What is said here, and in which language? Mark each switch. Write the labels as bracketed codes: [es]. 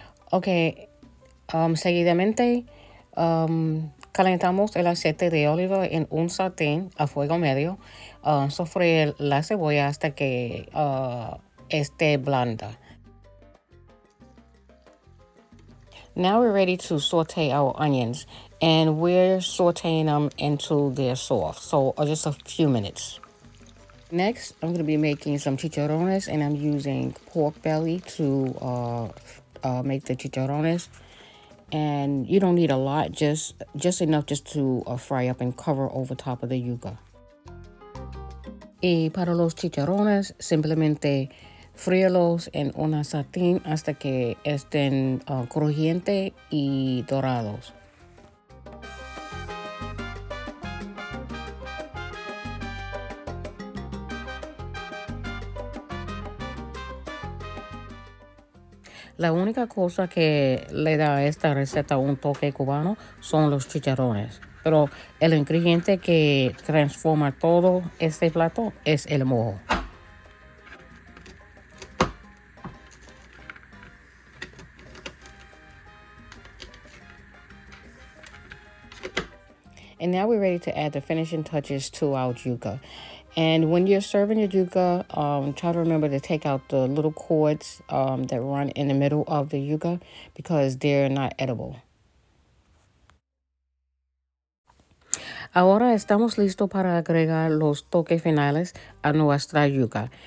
[es] Ok, seguidamente calentamos el aceite de oliva en un sartén a fuego medio. Sofreír la cebolla hasta que esté blanda. [en] Now we're ready to saute our onions, and we're sauteing them until they're soft, so just a few minutes. Next, I'm going to be making some chicharrones, and I'm using pork belly to make the chicharrones. And you don't need a lot, just enough just to fry up and cover over top of the yuca. [es] Y para los chicharrones, simplemente fríelos en una sartén hasta que estén crujientes y dorados. La única cosa que le da a esta receta un toque cubano son los chicharrones. Pero el ingrediente que transforma todo este plato es el mojo. [en] And now we're ready to add the finishing touches to our yuca. And when you're serving your yuca, try to remember to take out the little cords that run in the middle of the yuca because they're not edible. [es] Ahora estamos listos para agregar los toques finales a nuestra yuca.